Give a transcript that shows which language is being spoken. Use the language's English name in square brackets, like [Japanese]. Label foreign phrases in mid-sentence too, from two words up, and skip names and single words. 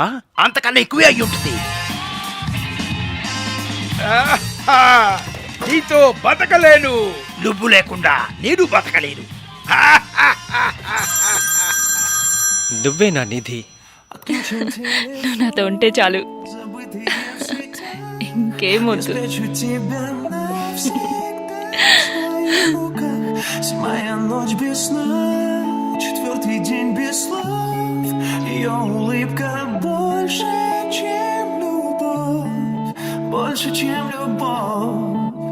[Telugu] అంతకన్నా ఎక్కువే అయ్యుంటుంది. నీతో బతకలేను. నువ్వు లేకుండా నేను బతకలేను. నువ్వే నా నిధి. నువ్వు నాతో ఉంటే చాలు, ఇంకేమొద్దు. [Russian] Седьмая ночь без сна, четвертый день без слов. Ее улыбка больше, чем любовь, больше, чем любовь.